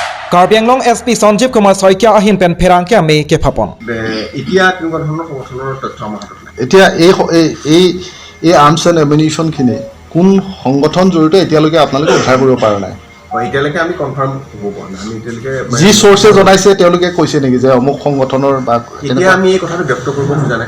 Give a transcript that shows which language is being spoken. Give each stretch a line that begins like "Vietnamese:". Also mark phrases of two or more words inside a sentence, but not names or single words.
Karbi: Karbi Anglong SP Sanjeev Kumar Asaikhi ahin pen pherangke ami ke phapon.
Assamese: এতিয়া কেনেকুৱা ধৰণৰ সংগঠনৰ তথ্য আমাৰ হাতত নাই। এতিয়া এই
English: arms and ammunition
Assamese: কোন সংগঠন জড়িত এতিয়ালৈকে আপোনালোকে উদ্ধাৰ কৰিব পৰা নাই? এতিয়ালৈকে আমি কনফাৰ্ম হ'ব পৰা নাই। আমি এতিয়ালৈকে যি চ'ৰ্চে জনাইছে তেওঁলোকে কৈছে নেকি যে অমুক সংগঠনৰ বা এতিয়া আমি এই কথাটো ব্যক্ত কৰিব খোজা নাই।